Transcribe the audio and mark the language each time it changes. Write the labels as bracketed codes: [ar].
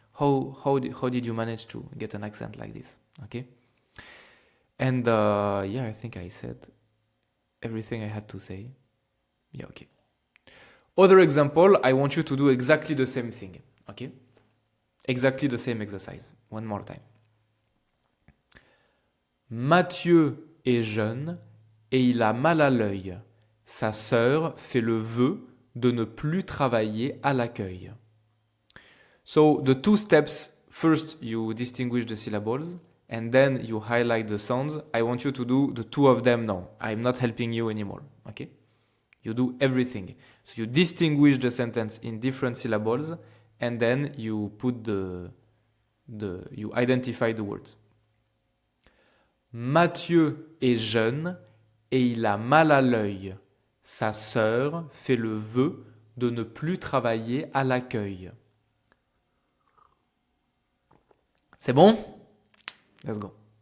[en] How did you manage to get an accent like this? Okay? And yeah, I think I said everything I had to say. Yeah, okay. Other example, I want you to do exactly the same thing. Okay? Exactly the same exercise. One more time. [fr] Mathieu est jeune et il a mal à l'œil. Sa sœur fait le vœu de ne plus travailler à l'accueil. [en] So the 2 steps, first you distinguish the syllables and then you highlight the sounds. I want you to do the 2 of them now. I'm not helping you anymore, okay? You do everything. So you distinguish the sentence in different syllables and then you put you identify the words. [fr] Mathieu est jeune et il a mal à l'œil. Sa sœur fait le vœu de ne plus travailler à l'accueil. C'est bon? [en] Let's go.